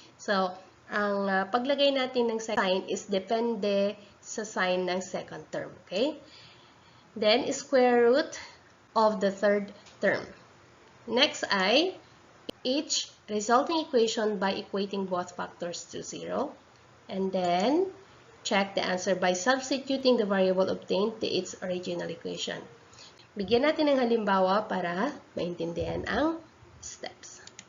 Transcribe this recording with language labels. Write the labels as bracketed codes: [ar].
[tl] So, ang paglagay natin ng sign is depende sa sign ng second term. [en] Okay? Then, square root of the third term. Next ay each resulting equation by equating both factors to 0. And then, check the answer by substituting the variable obtained to its original equation. [tl] Bigyan natin ng halimbawa para maintindihan ang steps.